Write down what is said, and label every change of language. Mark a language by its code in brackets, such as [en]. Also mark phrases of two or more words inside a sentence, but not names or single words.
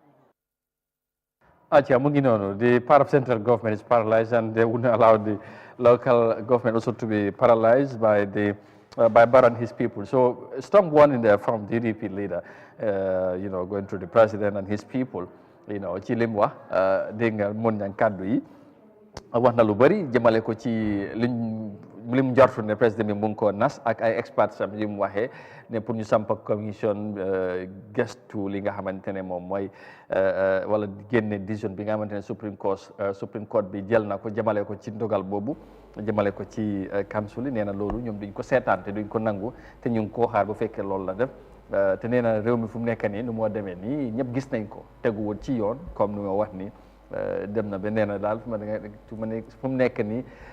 [en] The part of central government is paralyzed, and they wouldn't allow the local government also to be paralyzed by the by Barrow and his people. So a strong warning there from the UDP leader, going to the president and his people, [wo] ci lim wax dégg nga mun ñang kàddu yi wax na lu bëri jëmale ko ci lim njortu ne président bi mu ngi ko nas ak ay experts am yi mu waxee ne pour ñu samp commission gestu li nga xamante ne moom mooy wala génne décision bi nga xamante ne Supreme Court bi jël na ko jëmale ko ci ndogal boobu jëmale ko ci council yi nee na loolu ñoom duñ ko seetaan te duñ ko nangu te ñu ngi koo xaar bu fekkee loolu la def te nee na réew mi fu mu nekk nii nu moo demee nii ñëpp gis nañ ko teguwul ci yoon comme ni ma wax nii dem na ba nee na daal fu mu nekk nii